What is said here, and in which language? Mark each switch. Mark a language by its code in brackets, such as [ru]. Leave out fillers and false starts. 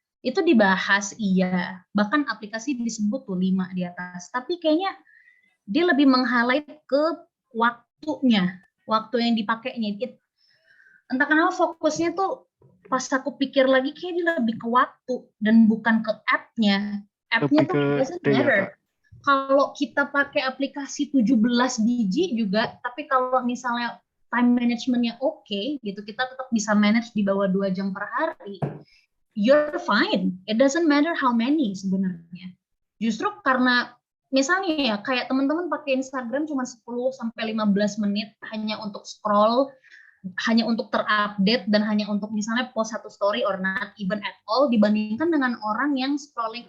[id] Itu dibahas iya, bahkan aplikasi disebut tuh 5 di atas, tapi kayaknya dia lebih meng-highlight ke waktunya, waktu yang dipakainya. Entah kenapa fokusnya tuh pas aku pikir lagi kayak dia lebih ke waktu dan bukan ke app-nya. App-nya tuh [en] doesn't matter. [id] Kalau kita pakai aplikasi 17 biji juga, tapi kalau misalnya time management-nya oke, gitu, kita tetap bisa manage di bawah 2 jam per hari, [en] you're fine. It doesn't matter how many [id] sebenarnya. Justru karena misalnya ya kayak teman-teman pakai Instagram cuma 10-15 menit hanya untuk scroll, hanya untuk terupdate dan hanya untuk misalnya post satu story [en] or not even at all, [id] dibandingkan dengan orang yang scrolling.